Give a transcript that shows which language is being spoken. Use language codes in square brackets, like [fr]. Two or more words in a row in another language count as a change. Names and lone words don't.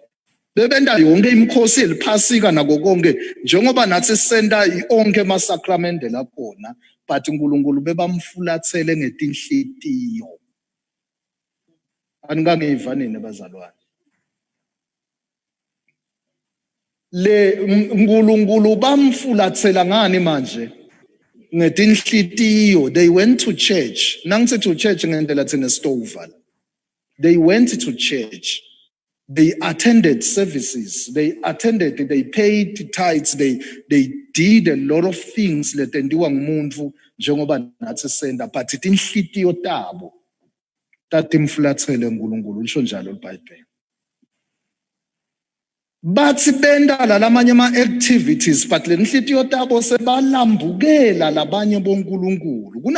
[ss] Bebenda yonke imikhosi eliphasika nako konke njengoba nathi senda onke emasakramente lakhona, but uNkulunkulu bebamfulathele ngetinhlitiyo. Aningangiva nini bazalwane? Le uNkulunkulu bamfulathela ngani manje? Ngetinhlitiyo. [en] They went to church. [ss] Nangithi [en] to church [ss] ngendlela thina stoval. [en] They went to church. They attended services. They paid tithes. They did a lot of things [ss] letendiwa ngumuntu njengoba nathi senda, [en] but [ss] tinhlitiyo tabo tatimfulathele uNkulunkulu. Lisho njalo iBhayibheli. Bathi benda lamanye ama-activities, but le nhlitiyo tabo sebalambukela labanye boNkulunkulu.